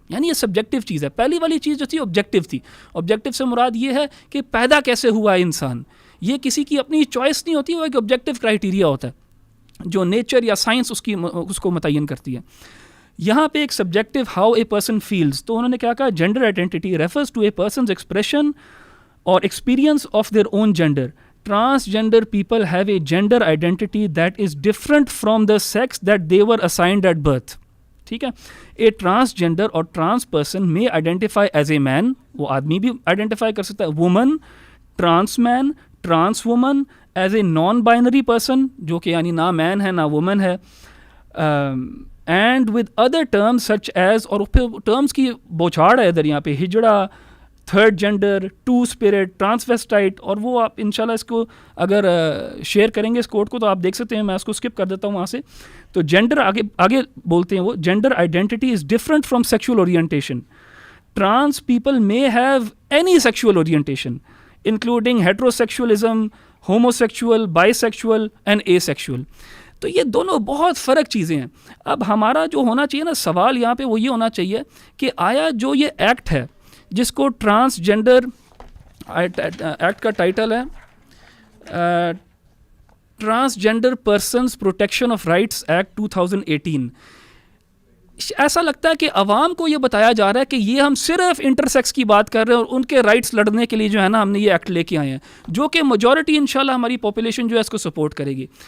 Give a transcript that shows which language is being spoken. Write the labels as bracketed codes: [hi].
[ur] یعنی یہ سبجیکٹیو چیز ہے. پہلی والی چیز جو تھی آبجیکٹیو تھی. آبجیکٹیو سے مراد یہ ہے کہ پیدا کیسے ہوا ہے انسان, یہ کسی کی اپنی چوائس نہیں ہوتی, وہ ایک آبجیکٹیو کرائیٹیریا ہوتا ہے جو نیچر یا سائنس اس کو متعین کرتی ہے. یہاں پہ ایک [en] subjective how a person feels, [ur] تو انہوں نے کیا کہا, [en] Gender identity refers to a person's expression اور experience of their own gender. Transgender people have a gender identity that is different from the sex that they were assigned at birth. [ur] ٹھیک ہے, [en] a transgender or trans person may identify as a man, [ur] وہ آدمی بھی identify کر سکتا ہے, [en] woman, trans man, trans woman, as a non-binary person, [ur] جو کہ یعنی نہ مین ہے نہ وومن ہے, [en] and with other terms such as, [ur] اور پھر ٹرمز کی بوچھاڑ ہے ادھر یہاں پہ, ہجڑا, تھرڈ جینڈر, ٹو اسپرٹ, ٹرانسویسٹائٹ, اور وہ آپ انشاءاللہ اس کو اگر شیئر کریں گے اس کوڈ کو تو آپ دیکھ سکتے ہیں, میں اس کو اسکپ کر دیتا ہوں وہاں سے. تو جینڈر آگے بولتے ہیں وہ, [en] Gender identity is different from sexual orientation. Trans people may have any sexual orientation including heterosexualism, homosexual, bisexual and asexual. [ur] تو یہ دونوں بہت فرق چیزیں ہیں. اب ہمارا جو ہونا چاہیے نا سوال یہاں پہ وہ یہ ہونا چاہیے کہ آیا جو یہ ایکٹ ہے جس کو ٹرانسجینڈر ایکٹ کا ٹائٹل ہے transgender persons protection of rights act 2018, ایسا لگتا ہے کہ عوام کو یہ بتایا جا رہا ہے کہ یہ ہم صرف انٹرسیکس کی بات کر رہے ہیں اور ان کے رائٹس لڑنے کے لیے جو ہے نا ہم نے یہ ایکٹ لے کے آئے ہیں, جو کہ میجورٹی انشاءاللہ ہماری پاپولیشن جو ہے اس کو سپورٹ کرے گی.